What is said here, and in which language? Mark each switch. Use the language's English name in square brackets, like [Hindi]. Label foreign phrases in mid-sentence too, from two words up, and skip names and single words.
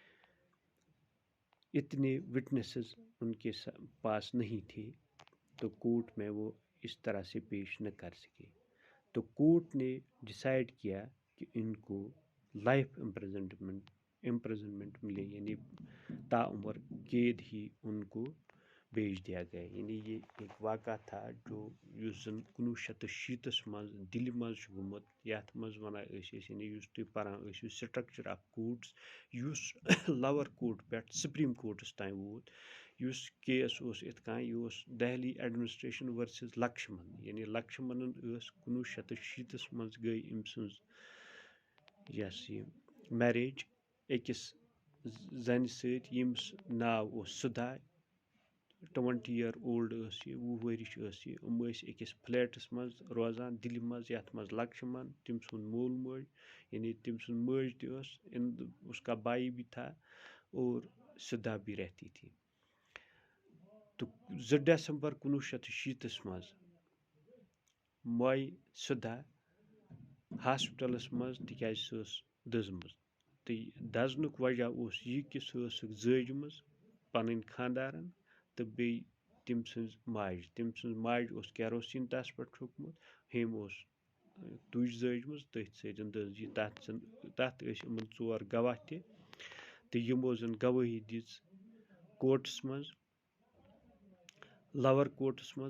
[Urdu] اتنے وٹنسز ان کے پاس نہیں تھے، تو کورٹ میں وہ اس طرح سے پیش نہ کر سکے۔ تو کورٹ نے ڈیسائیڈ کیا کہ ان کو [English] life imprisonment [Urdu] ملے، یعنی تاعمر قید ہی ان کو بھیج دیا گیا۔ [Kashmiri] یعنی یہ ایک واقعہ تھا جو یس زن 1960 مز دلہِ مز چھُ گوٚمُت، یتھ مز ونان ٲسۍ أسۍ، یعنی یُس تُہۍ پران ٲسِو [English] structure of courts, [Kashmiri] یُس [English] lower court [Kashmiri] پٮ۪ٹھ سپریم کورٹس تام ووت، یُس کیس اوس یِتھ کٔنۍ، یہِ اوس دہلی ایڈمنسٹریشن ورسز لکشمن، یعنی لکشمنن ٲس 1960 مز گٔے أمۍ سٕنٛز یس یہِ میریج أکِس زنہِ سۭتۍ ییٚمِس ناو اوس سُدھا، [English] 20 year old [Kashmiri] ٲس یہِ، 20 ؤرِش ٲس یہِ۔ یِم ٲسۍ أکِس فلیٹس منٛز روزان دِلہِ منٛز، یتھ منٛز لکشمن، تٔمۍ سُنٛد مول موج، یعنی تٔمۍ سُنٛد مٲج تہِ ٲس، [Urdu] اس کا بھائی بھی تھا اور سدھا بھی رہتی تھی۔ [Kashmiri] تو 2 دسمبر 1960 مز موے سدھا ہاسپٹلس مز، تِکیازِ سۄ ٲس دٔزمٕژ، تہٕ دزنُک وجہ اوس یہِ کہِ سۄ ٲسٕکھ زٲجمٕژ پنٕنۍ خانٛدارن تہٕ بیٚیہِ تٔمۍ سٕنٛز ماجہِ اوس کیروسیٖن تس پٮ۪ٹھ چھوٚکمُت، ہیٚمۍ اوس تُج زٲجمٕژ، تٔتھۍ سۭتۍ دٔز یہِ، تتھ ٲسۍ یِمن 4 گواہ تہِ، تہٕ یِمو زن گوٲہی دِژ کورٹس منٛز، [English] lower courts [Kashmiri] منٛز۔